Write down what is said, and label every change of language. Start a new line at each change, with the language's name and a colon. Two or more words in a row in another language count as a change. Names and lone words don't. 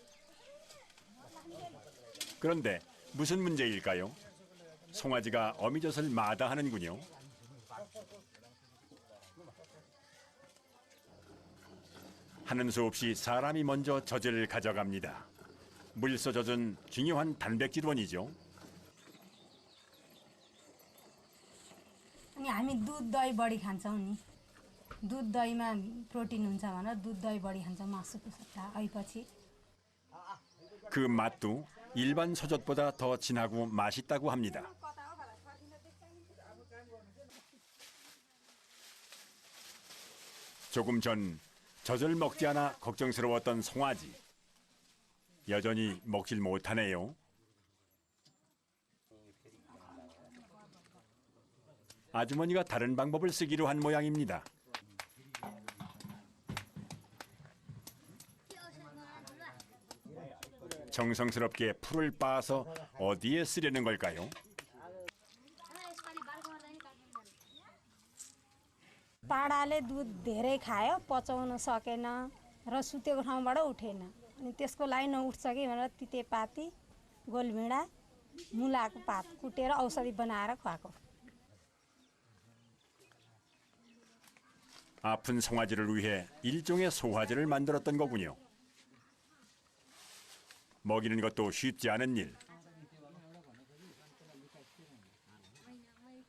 Korean: 그런데 무슨 문제일까요? 송아지가 어미젖을 마다하는군요. 하는 수 없이 사람이 먼저 젖을 가져갑니다. 물소 젖은 중요한 단백질원이죠.
Nepali: अनि हामी दुध दही बढी खान्छौँ नि दुध दहीमा प्रोटिन हुन्छ भनेर दुध दही बढी खान्छौँ मासुको सट्टा अहिले
Korean: 그 맛도 일반 소젖보다 더 진하고 맛있다고 합니다. 조금 전 젖을 먹지 않아 걱정스러웠던 송아지. 여전히 먹질 못하네요. 아주머니가 다른 방법을 쓰기로 한 모양입니다. 정성스럽게 풀을 빻아서 어디에 쓰려는 걸까요?
Nepali: पाडाले दुध धेरै खायो पचाउन सकेन र सुतेको ठाउँबाट उठेन अनि त्यसको लागि नउठ्छ कि भनेर तितेपाती गोलभिडा मुलाको पात कुटेर औषधि बनाएर खुवाएको.
Korean: 아픈 송아지를 위해 일종의 소화제를 만들었던 거군요. 먹이는 것도 쉽지 않은 일.